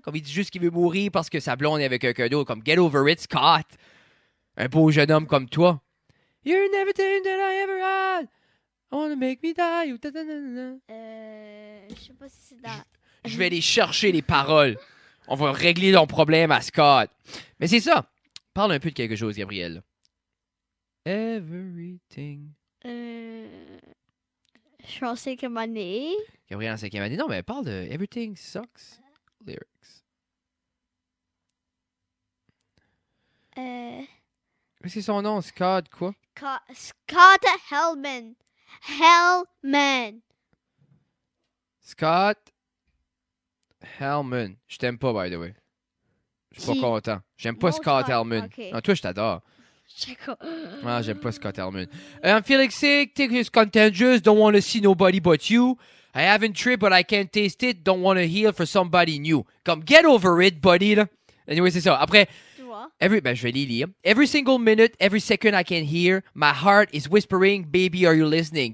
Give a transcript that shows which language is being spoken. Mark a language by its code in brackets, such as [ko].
[fr] Comme, il dit juste qu'il veut mourir parce que sa blonde est avec quelqu'un d'autre. Comme, [en] get over it, Scott. [fr] Un beau jeune homme comme toi. [en] You're everything that I ever had. I wanna make me die. Da, da, da, da. [fr] Je sais pas si c'est dans... Je vais aller chercher les paroles. On va régler ton problème à Scott. Mais c'est ça. Parle un peu de quelque chose, Gabriel. [en] Everything. [fr] Je pensais que mon nez... Gabriel en 5e année. Non, mais parle de Everything Sucks lyrics. Qu'est-ce que c'est son nom? Scott quoi? Scott Helman. Helman. Scott Helman. Je t'aime pas, [en] by the way. [fr] Je suis Qui? pas content. J'aime pas Non, Scott Scott, Helman. ok. Non, toi, je t'adore. Checo. Ah, j'aime pas Scott Helman. [en] I'm feeling sick, think it's contagious, don't want to see nobody but you. I haven't tripped, but I can't taste it, don't want to heal for somebody new. [fr] Comme, [en] get over it, buddy, [fr] là. Anyway, c'est ça. Après, Tu vois? je vais les lire. [en] Every single minute, every second I can hear, my heart is whispering, baby, are you listening?